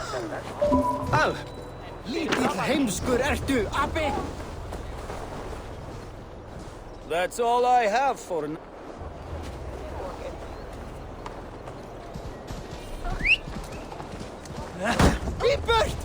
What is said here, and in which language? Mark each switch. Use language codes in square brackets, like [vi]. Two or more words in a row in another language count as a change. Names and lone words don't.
[is] Oh, lítill heimskur ertu, abi! [en] That's all I have for now. [is] Í burt!